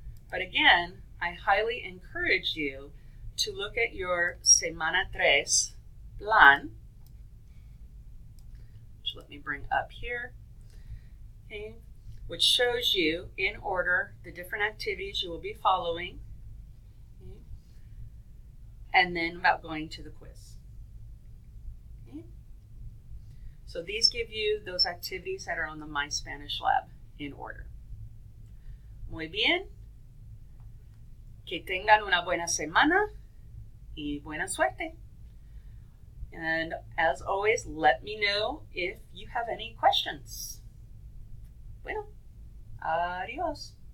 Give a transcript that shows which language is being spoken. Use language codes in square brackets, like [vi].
[en] But again, I highly encourage you to look at your Semana 3 plan, which let me bring up here, okay, which shows you in order the different activities you will be following, okay, and then about going to the quiz. Okay. So these give you those activities that are on the My Spanish Lab in order. [es] Muy bien. Que tengan una buena semana y buena suerte. [en] And as always, let me know if you have any questions. [es] Bueno, adiós.